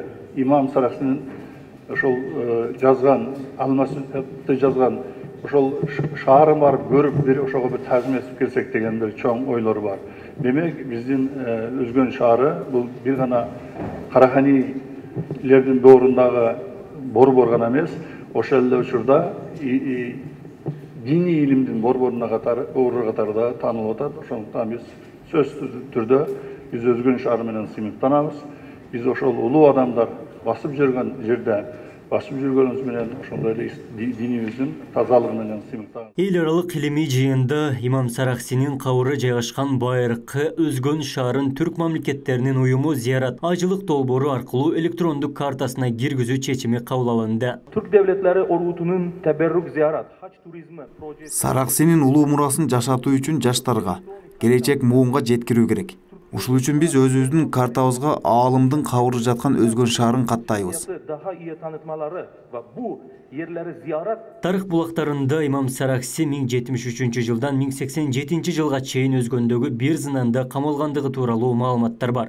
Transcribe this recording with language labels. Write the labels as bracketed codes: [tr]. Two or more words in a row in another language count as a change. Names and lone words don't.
[ky] Имам Сарахсинин ошол жазган, алмасты жазган ошол шаарын барып көрүп, бир ошого бир тазим этип келсек деген бир чоң ойлор бар. Демек, биздин Өзгөн шаары бул бир гана Караханилердин доорундагы борбор гана эмес, ошол эле учурда диний илимдин борборуна катарда tanılып атат. Ошондуктан биз сөзсүз түрдө биз Өзгөн шаары менен сыймыктанабыз. Биз ошол улуу адамдар басып жүргөн жерде басып жүргөнүбүз менен ошондой эле динибиздин тазалыгы менен сыймыктанабыз. Эл аралык илимий жыйында Имам Сарахсинин кабыры жайгашкан байыркы Өзгөн шаарын түрк мамлекеттеринин уюму зыярат ажылык долбоору аркылуу электрондук картасына киргизүү чечими кабыл алынды. [tr] Türk devletleri ordutunun teberrük ziyaret, haç turizmi projesi. [ky] Сарахсинин улуу мурасын жашатуу үчүн жаштарга, келечек муунга жеткирүү керек. Ушул үчүн биз өзүбүздүн картабызга аалымдын кабыры жаткан Өзгөн шаарын каттайбыз. Тарых булактарында Имам Сарахси 1073 жылдан 1087 жылга чейин Өзгөндөгү бир зынанда камалгандыгы тууралуу маалыматтар бар.